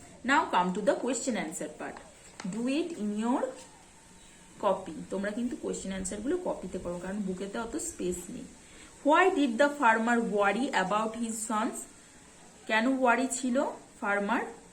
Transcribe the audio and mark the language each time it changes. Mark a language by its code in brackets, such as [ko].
[en] Now come to the question answer part. Do it in your copy. [bn] তোমরা কিন্তু question answer গুলো কপিতে করো, কারণ বুকেতে অত স্পেস নেই। [en] Why did the farmer worry about his sons? [bn] কেন ওয়ারি ছিল ফার্মার?